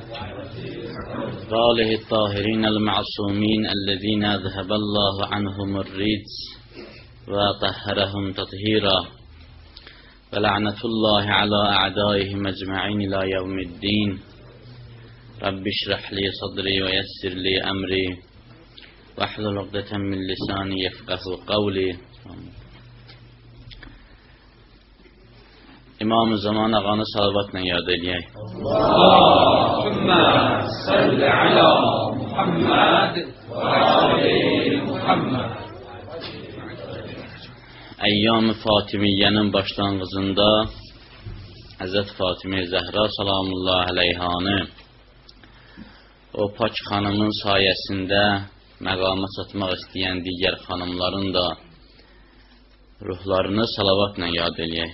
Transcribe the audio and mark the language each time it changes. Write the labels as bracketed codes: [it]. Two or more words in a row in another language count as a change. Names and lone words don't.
[ar] وآله الطاهرين المعصومين الذين أذهب الله عنهم الرجس وطهرهم تطهيرا ولعنة الله على أعدائهم أجمعين إلى يوم الدين رب اشرح لي صدري ويسر لي أمري واحلل عقدة من لساني يفقه قولي. [az] İmam-ı Zaman ağanı salavatla yad eləyək. [ar] اللهم صل على محمد وآل محمد. [az] Əyyam-ı Fatimiyyənin başlanğıcında Həzrət Fatimə Zəhra [ar] سلام الله عليها [az] o pak xanımın sayəsində məqama çatmaq istəyən digər xanımların da ruhlarını salavatla yad eləyək.